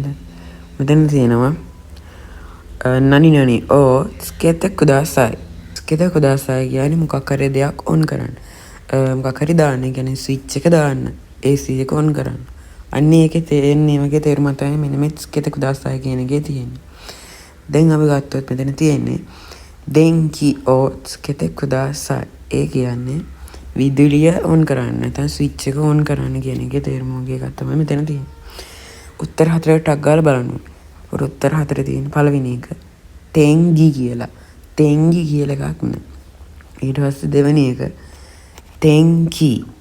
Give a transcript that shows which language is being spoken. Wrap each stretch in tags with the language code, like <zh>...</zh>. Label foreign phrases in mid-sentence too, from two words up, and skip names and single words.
<si>මෙතන තියෙනවා</si> <ja>何をつけてください. つけてください</ja> <si>කියන්නේ මොකක් හරි දෙයක් ඔන් කරන්න. මොකක් හරි දාන්න. ඒ කියන්නේ ස්විච් එක දාන්න. AC එක ඔන් කරන්න. අන්න ඒකේ තියෙන්නේ වගේ තේරුම තමයි මෙන්න මේ</si> <ja>つけてください</ja> <si>කියන එකේ තියෙන්නේ. දැන් අපි ගත්තොත් මෙතන තියෙන්නේ</si> <ja>電気をつけてください.</ja> <si>ඒ කියන්නේ විදුලිය ඔන් කරන්න. නැත්නම් ස්විච් එක ඔන් කරන්න කියන එකේ තේරුම වගේ එකක් තමයි මෙතන තියෙන්නේ. උත්තර 4ට ටක් ගාලා බලන්න. උත්තර 4 තියෙන පළවෙනි එක තෙන්ගි කියලා. තෙන්ගි කියලා එකක් නෑ. ඊට පස්සේ දෙවෙනි එක තෙන්කි.</si>